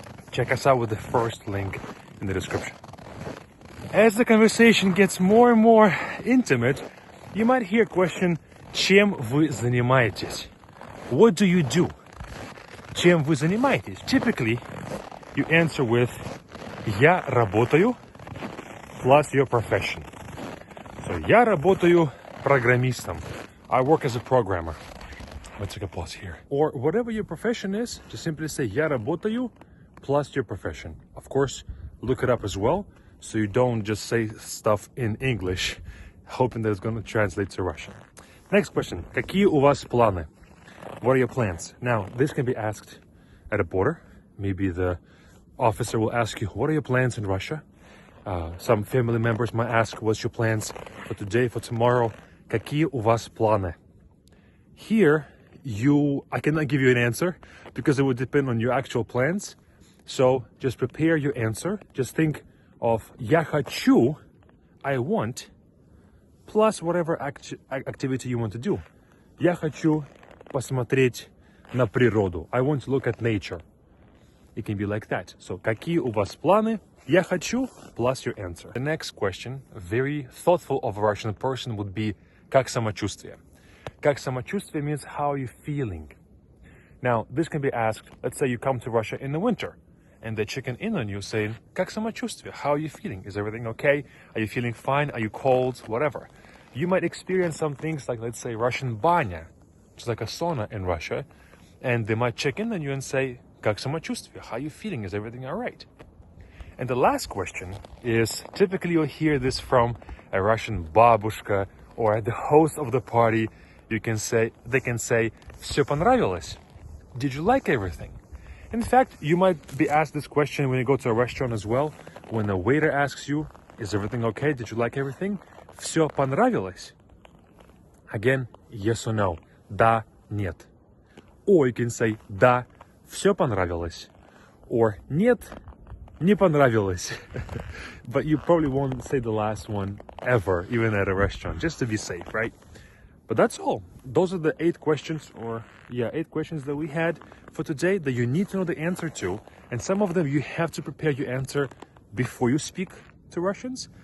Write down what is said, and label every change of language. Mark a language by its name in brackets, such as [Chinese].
[English] Check us out with the first link in the description. As the conversation gets more and more intimate, you might hear a question, [Russian] чем вы занимаетесь? [English] What do you do? [Russian] Чем вы занимаетесь? [English] Typically, you answer with [Russian] я работаю [English] plus your profession. [Russian] So я работаю программистом. [English] I work as a programmer. Let's take a pause here. Or whatever your profession is, just simply say [Russian] я работаю [English] plus your profession. Of course, look it up as well, so you don't just say stuff in English, hoping that it's going to translate to Russian. Next question. [Russian] Какие у вас планы? [English] What are your plans? Now, this can be asked at a border. Maybe the officer will ask you, what are your plans in Russia? Some family members might ask, what's your plans for today, for tomorrow? [Russian] Какие у вас планы? [English] Here, I cannot give you an answer because it would depend on your actual plans. So just prepare your answer. Just think of [Russian] я хочу, [English] I want, plus whatever activity you want to do. [Russian] Я хочу посмотреть на природу. [English] I want to look at nature. It can be like that. [Russian] So, какие у вас планы? Я хочу, [English] plus your answer. The next question, very thoughtful of a Russian person, would be [Russian] как самочувствие? Как самочувствие [English] means how are you feeling. Now, this can be asked, let's say you come to Russia in the winter, and they check in on you saying, [Russian] как самочувствие, [English] how are you feeling? Is everything okay? Are you feeling fine? Are you cold? Whatever. You might experience some things like, let's say, Russian banya, which is like a sauna in Russia, and they might check in on you and say, [Russian] как самочувствие, [English] how are you feeling? Is everything all right? And the last question is, typically you'll hear this from a Russian babushka or the host of the party. They can say, [Russian] все понравилось? [English] Did you like everything? In fact, you might be asked this question when you go to a restaurant as well. When the waiter asks you, is everything okay? Did you like everything? [Russian] Все понравилось? [English] Again, yes or no. [Russian] Да, нет. [English] Or you can say, [Russian] да, все понравилось. Or нет, не понравилось. [English] But you probably won't say the last one ever, even at a restaurant, just to be safe, right? But that's all. Those are the 8 questions, 8 questions that we had for today that you need to know the answer to. And some of them you have to prepare your answer before you speak to Russians.